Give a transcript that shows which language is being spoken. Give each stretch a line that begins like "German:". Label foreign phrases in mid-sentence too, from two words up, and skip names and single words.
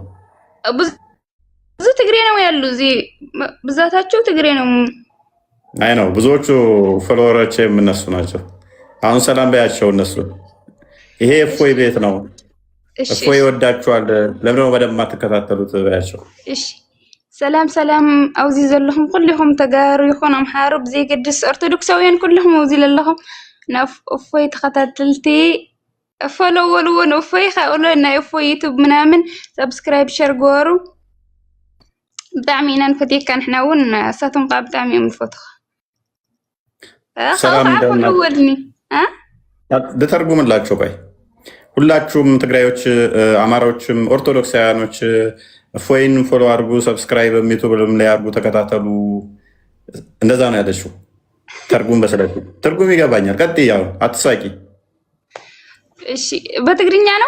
Amharic: ብዙ ትግሬ ነው ያሉ እዚህ ብዛታቸው ትግሬ ነው። አይ ነው ብዙዎቹ ፎሎወሮች የምነሱ ናቸው። አሁን ሰላም በያቸው እነሱ። ይሄ እፎይ ቤት ነው። እፎይ ይወዳችኋል። ለምን ነው በደንብ የማትከታተሉት በያቸው።
Tigrinya: እሺ ሰላም ሰላም አውዚ ዘለኹም ኩልኹም ተጋሩ ይኹን አምሓሩ ብዘይገድስ ኦርቶዶክሳውያን ኩልኹም አውዚ ዘለኹም ናብ እፎይ ተኸታተልቲ ፎሎው ወልዎን እፎይ ካኡሎ ናይ እፎይ ዩቱብ ምናምን
English: subscribe share
Tigrinya: ገበሩ። ብጣዕሚ ኢና ንፈትየካ ንሕና እውን እሳቶም ከዓ ብጣዕሚ እዮም ንፈትኻ። ሰላም ወልኒ
Amharic: ልተርጉምላቸው። ቆይ ሁላችሁም ትግራዮች፣ አማራዎችም ኦርቶዶክሳውያኖች እፎይን ፎሎ አድርጉ፣ ሰብስክራይብ ዩቱብም ላይ አድርጉ፣ ተከታተሉ። እንደዛ ነው ያለችው። ተርጉም በስለቱ ትርጉም ይገባኛል። ቀጥይ፣ ያው አትሳቂ። እሺ በትግርኛ ነው።